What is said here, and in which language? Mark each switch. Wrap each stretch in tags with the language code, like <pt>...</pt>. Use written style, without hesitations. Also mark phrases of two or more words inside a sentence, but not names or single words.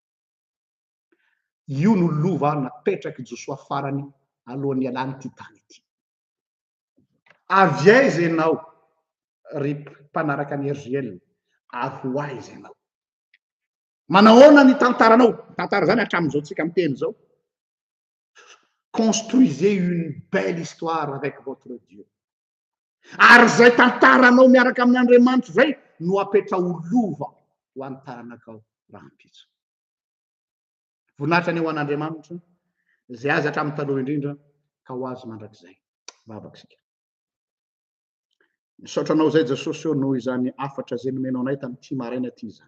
<mg>Io no lova napetraky Josoa farany alohan'ny alany ty tany ity. Avy aiza ianao ry mpanaraka ny Israely, avy ho aiza ianao? Manao ahoana ny tantaranao? Tantara zany hatramin'izao tsika miteny zao.</mg> <fr>Construisez une belle histoire avec votre Dieu.</fr> <mg>Ary zay tantaranao miaraka amin'ny Andriamanitra zay no apetra ho lova ho an'ny taranakao raha ampitso. Voninahitra ny ho an'Andriamanitra zay azy hatramin'ny taloha indrindra ka ho azy mandrakizay. Vavakisika. Misaotranao zay Jesosy eo noho izany afatra zay nomenao anay tamin'ity maraina ty zany.</mg>